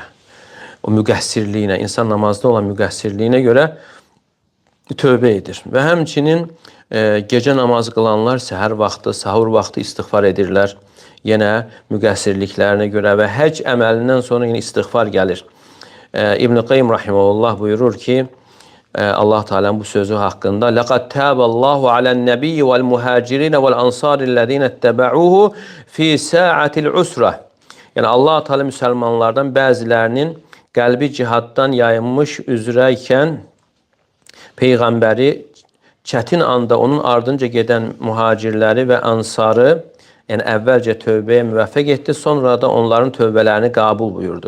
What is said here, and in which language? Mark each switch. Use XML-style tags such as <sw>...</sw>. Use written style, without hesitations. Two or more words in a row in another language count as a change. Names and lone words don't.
<az>O müqəssirliyinə, insan namazda olan müqəssirliyinə görə tövbə edir. Və həmçinin gecə namazı qılanlar səhər vaxtı, sahur vaxtı istiğfar edirlər. Yenə müqəssirliklərinə görə və həcc əməlindən sonra yine istiğfar gəlir. İbn-i Qayyim rahimehullah buyurur ki, Allah Teala'nın bu sözü hakkında</az> <ar>لَقَدْ تَابَ اللّٰهُ عَلَى النَّبِيِّ وَالْمُهَاجِرِينَ وَالْأَنْصَارِ الَّذ۪ينَ اتَّبَعُوهُ فِي سَاعَةِ الْعُسْرَةِ.</ar> <az>Yəni Allah Teala müsəlmanlardan bəzilərinin qəlbi cihaddan yayınmış üzrəyken Peyğəmbəri çətin anda onun ardınca gedən mühacirləri və ansarı, yəni əvvəlcə tövbəyə müvəffəq etdi, sonra da onların tövbələrini qəbul buyurdu.</az>